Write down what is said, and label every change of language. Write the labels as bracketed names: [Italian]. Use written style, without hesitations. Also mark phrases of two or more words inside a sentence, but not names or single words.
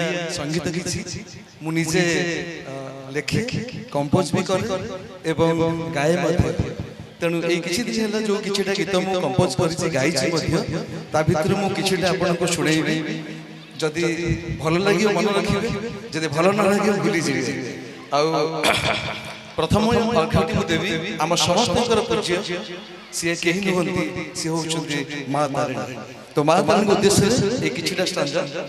[Odia] ସଙ୍ଗୀତ କିଛି ମୁଁ ନିଜେ ଲେଖେ କମ୍ପୋଜ ବି କର ଏବଂ ଗାଏ ମଧ୍ୟ ତେଣୁ ଏଇ କିଛି ଦିନ ହେଲା ଯୋ କିଛିଟା ଗୀତ ମୁଁ କମ୍ପୋଜ କରିଛି ଗାଇଛି ମଧ୍ୟ ତା ଭିତର ମୁଁ କିଛିଟା ଆପଣଙ୍କୁ ଶୁଣାଇବି ଯଦି ଭଲ ଲାଗିଓ ମନ ରଖିବେ ଯଦି ଭଲ ନ ଲାଗିଓ ଭୁଲି ଯିବେ ଆ ପ୍ରଥମ ଅର୍ଘଟି ମୁଁ ଦେବୀ ଆମ ସମସ୍ତଙ୍କର ପୂଜ୍ୟ ସେ କେହି ନୁହନ୍ତି ସେ ହେଉଛନ୍ତି ମା ତାରିଣୀ ତ ମା ତାରିଣୀ ଉଦ୍ଦେଶ୍ୟ ଏ କିଛିଟା ଷ୍ଟାଞ୍ଜା